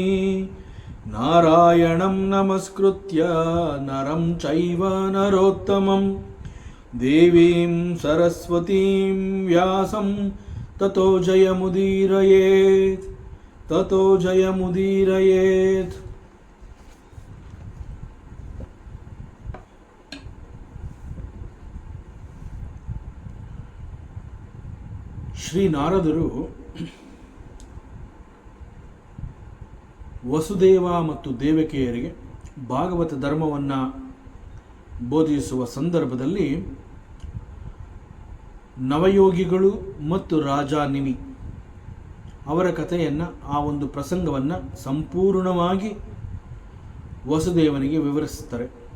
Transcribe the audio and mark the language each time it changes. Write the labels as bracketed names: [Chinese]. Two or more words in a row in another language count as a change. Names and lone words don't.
[Sanskrit] ನಾರಾಯಣಂ ನಮಸ್ಕೃತ್ಯ ನರಂ ಚೈವ ನರೋತ್ತಮಂ ದೇವೀಂ ಸರಸ್ವತೀಂ ವ್ಯಾಸಂ ತತೋ ಜಯಮುದೀರಯೇತ್ ತತೋ ಜಯಮುದೀರಯೇತ್. [Kannada] ಶ್ರೀ ನಾರದರು ವಸುದೇವ ಮತ್ತು ದೇವಕಿಯರಿಗೆ ಭಾಗವತ ಧರ್ಮವನ್ನು ಬೋಧಿಸುವ ಸಂದರ್ಭದಲ್ಲಿ ನವಯೋಗಿಗಳು ಮತ್ತು ರಾಜ ನಿಮಿ ಅವರ ಕಥೆಯನ್ನು, ಆ ಒಂದು ಪ್ರಸಂಗವನ್ನು ಸಂಪೂರ್ಣವಾಗಿ ವಸುದೇವನಿಗೆ ವಿವರಿಸುತ್ತಾರೆ.